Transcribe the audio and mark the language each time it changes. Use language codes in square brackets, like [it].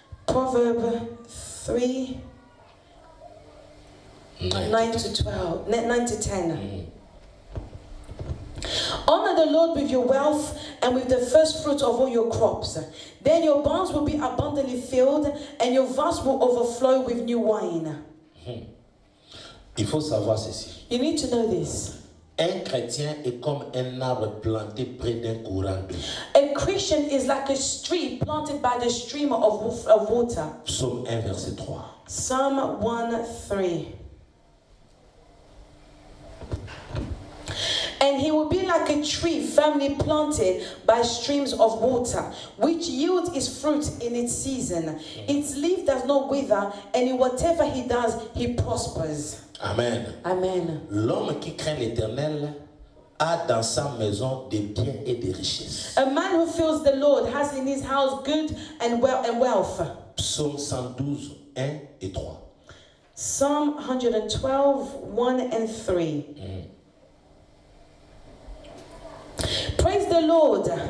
[en] Proverb 3, 9 to 10. Honor the Lord with your wealth and with the first fruit of all your crops. Then your barns will be abundantly filled and your vats will overflow with new wine. [fr] Il faut savoir ceci. [en] You need to know this. [fr] Un chrétien est comme un arbre planté près d'un courant d'eau. [en] A Christian is like a tree planted by the stream of water. [fr] Psaume 1, verset 3. [en] Psalm 1:3. And he will be like a tree firmly planted by streams of water, which yields its fruit in its season. Its leaf does not wither, and in whatever he does, he prospers. Amen. Amen. [fr] L'homme qui craint l'Éternel a dans sa maison des biens et des richesses. [en] A man who fears the Lord has in his house good and wealth. [fr] Psaume 112, 1 et 3. [en] Psalm 112, 1 and 3. Praise the Lord.